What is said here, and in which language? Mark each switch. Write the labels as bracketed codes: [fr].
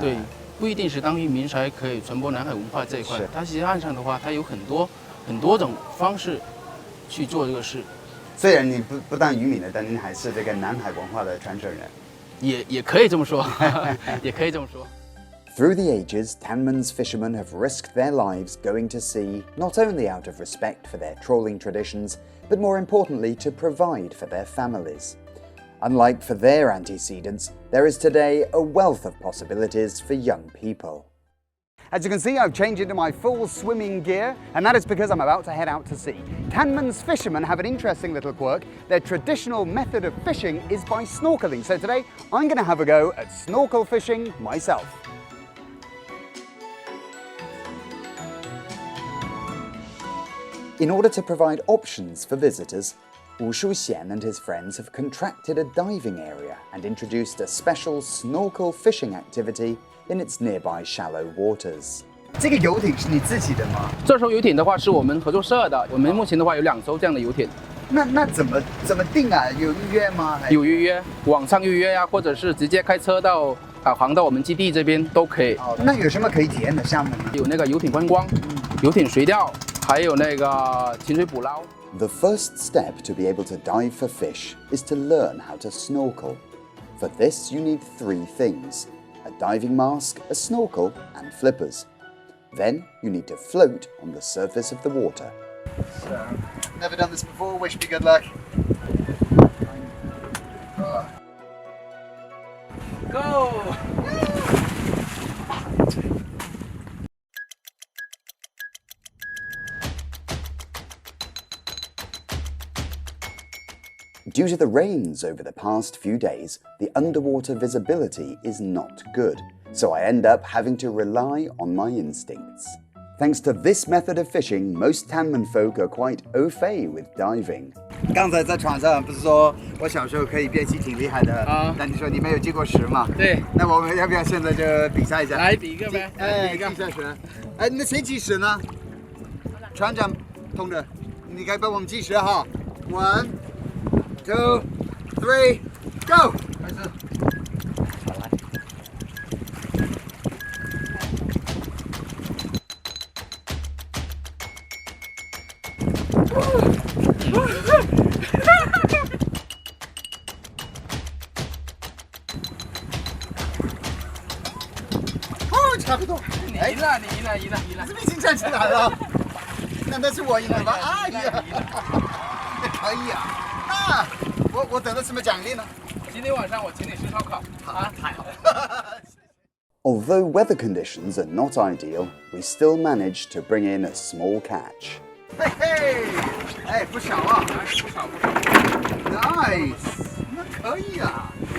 [zh] 对，不一定是当渔民才可以传播南海文化这一块。它其实岸上的话，它有很多种方式去做这个事。虽然你不当渔民的，但您还是这个南海文化的传承人。也可以这么说，也可以这么说。 [en] Through the ages, Tanman's fishermen have risked their lives going to sea not only out of respect for their trawling traditions, but more importantly to provide for their families. Unlike for their antecedents, there is today a wealth of possibilities for young people. As you can see, I've changed into my full swimming gear, and that is because I'm about to head out to sea. Tanman's fishermen have an interesting little quirk. Their traditional method of fishing is by snorkeling. So today, I'm going to have a go at snorkel fishing myself. In order to provide options for visitors, Wu Shuxian and his friends have contracted a diving area and introduced a special snorkel fishing activity in its nearby shallow waters. [zh] 这个游艇是你自己的吗？这艘游艇的话是我们合作社的，我们目前的话有2艘这样的游艇。那怎么定啊？有预约吗？有预约，网上预约呀，或者是直接开车到航到我们基地这边都可以。那有什么可以体验的项目呢？有那个游艇观光、游艇垂钓，还有那个潜水捕捞。 [en] The first step to be able to dive for fish is to learn how to snorkel. For this, you need 3 things: a diving mask, a snorkel, and flippers. Then you need to float on the surface of the water. So, never done this before, wish me good luck. Go! Due to the rains over the past few days, the underwater visibility is not good, so I end up having to rely on my instincts. Thanks to this method of fishing, most Tanman folk are quite au fait with diving. [zh] 刚才在船上不是说我小时候可以憋气挺厉害的啊？那你说你没有记过时嘛？对。那我们要不要现在就比赛一下？来比一个呗。哎，比下时。哎，那谁计时呢？船长同志，你该帮我们计时哈。 1, 2, 3, go！ 开始。差不多，你赢了，你赢了，赢了，赢了！怎么已经站起来了？难道是我赢了吗？啊呀，那可以啊。那我得了什么奖励呢？今天晚上我请你吃烧烤。啊，太好了。 [en] Although weather conditions are not ideal, we still managed to bring in a small catch. [zh] 嘿嘿，哎，不少啊，不少。 Nice， 那可以啊。